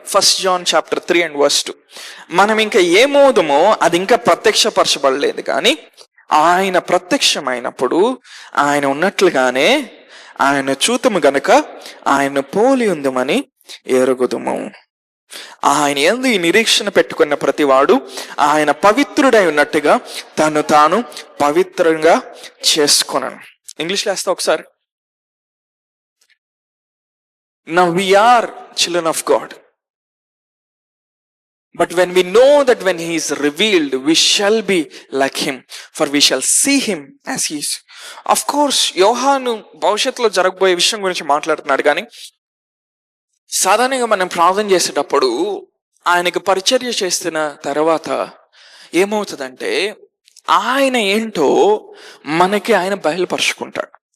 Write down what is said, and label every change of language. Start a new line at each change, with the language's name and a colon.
Telugu: 1 John 3:2. మనం ఇంకా ఏమోదుమో అది ఇంకా ప్రత్యక్షపరచబడలేదు, కానీ ఆయన ప్రత్యక్షమైనప్పుడు ఆయన ఉన్నట్లుగానే ఆయన చూతుము గనుక ఆయన పోలి ఉందమని ఎరుగుదుము. ఆయన యందు ఈ నిరీక్షణ పెట్టుకున్న ప్రతివాడు ఆయన పవిత్రుడై ఉన్నట్టుగా తను తాను పవిత్రంగా చేసుకొనను. ఇంగ్లీష్లో వేస్తా ఒకసారి.
English: Now we are children of God, but when we know that when he is revealed we shall be like him, for we shall see him as he is.
Telugu: Of course యోహాను భవిష్యత్తులో జరగబోయే విషయం గురించి మాట్లాడుతున్నాడు, కానీ సాధారణంగా మనం ప్రార్థన చేసేటప్పుడు ఆయనకు పరిచర్య చేస్తున్న తర్వాత ఏమవుతుందంటే ఆయన ఏంటో మనకి ఆయన బయలుపరుచుకుంటాడు.